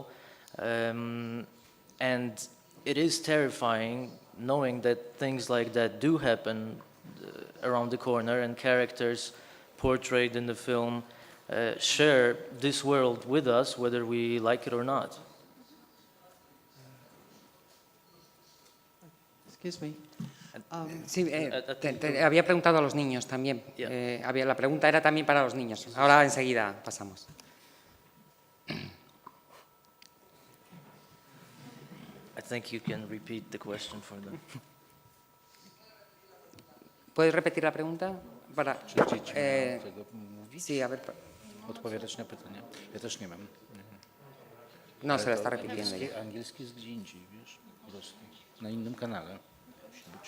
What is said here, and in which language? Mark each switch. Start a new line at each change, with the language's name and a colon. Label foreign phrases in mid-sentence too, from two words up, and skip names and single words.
English: And it is terrifying knowing that things like that do happen around the corner, and characters portrayed in the film share this world with us, whether we like it or not. Excuse me.
Spanish: Sí, había preguntado a los niños también. La pregunta era también para los niños. Ahora enseguida pasamos.
English: I think you can repeat the question for them.
Spanish: ¿Puedes repetir la pregunta?
Polish: Czy dzieci mają tego mówić?
Spanish: Sí, a ver.
Polish: Odpowiadać na pytania. Ja też nie mam.
Spanish: No, se la está repitiendo ya.
Polish: Angielski jest gdzie indziej, wiesz, po prostu. Na innym kanale musi być.